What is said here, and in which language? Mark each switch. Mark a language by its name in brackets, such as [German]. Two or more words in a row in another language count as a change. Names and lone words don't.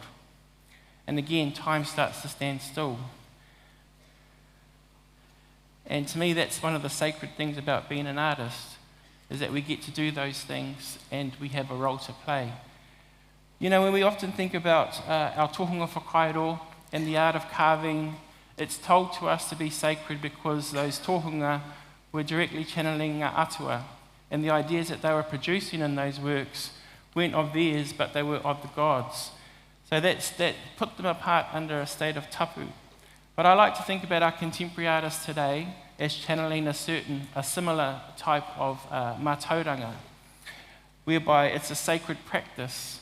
[English] And again, time starts to stand still. And to me, that's one of the sacred things about being an artist, is that we get to do those things and we have a role to play. You know, when we often think about our [Māori] tohunga whakairo [English] and the art of carving, it's told to us to be sacred because those tohunga were directly channeling [Māori] ngā atua, [English] and the ideas that they were producing in those works weren't of theirs, but they were of the gods. So that put them apart under a state of tapu. But I like to think about our contemporary artists today as channeling a similar type of mātauranga, whereby it's a sacred practice.